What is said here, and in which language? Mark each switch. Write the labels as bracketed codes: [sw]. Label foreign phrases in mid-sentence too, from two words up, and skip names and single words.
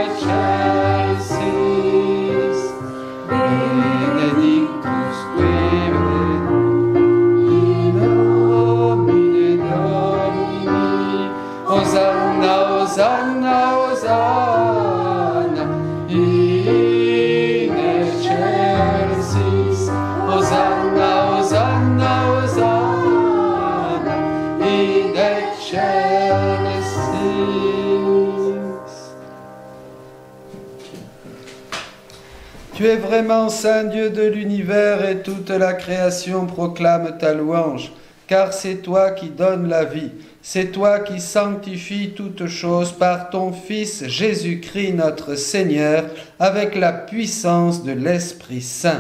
[la] excelsis, benedictus qui Hosanna, Hosanna, Hosanna, in excelsis. Hosanna, Hosanna, Hosanna, in excelsis. [fr] Tu es vraiment Saint Dieu de l'univers et toute la création proclame ta louange, car c'est toi qui donnes la vie. C'est toi qui sanctifies toutes choses par ton Fils Jésus-Christ notre Seigneur, avec la puissance de l'Esprit Saint.